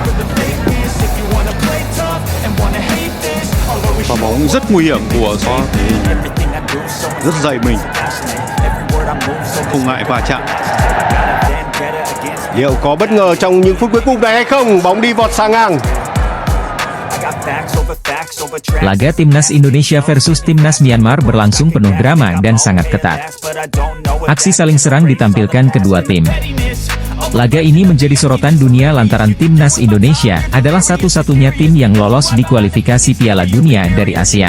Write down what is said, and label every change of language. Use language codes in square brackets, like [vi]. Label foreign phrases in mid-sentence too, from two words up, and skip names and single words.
[vi] Pha bóng rất nguy hiểm của Gió, rất dày mình, không ngại va chạm. Liệu có bất ngờ trong những phút cuối cùng này hay không? Bóng đi vọt sang ngang. [id] Laga Timnas Indonesia versus Timnas Myanmar berlangsung penuh drama dan sangat ketat. Aksi saling serang ditampilkan kedua tim. Laga ini menjadi sorotan dunia lantaran Timnas Indonesia adalah satu-satunya tim yang lolos di kualifikasi Piala Dunia dari ASEAN.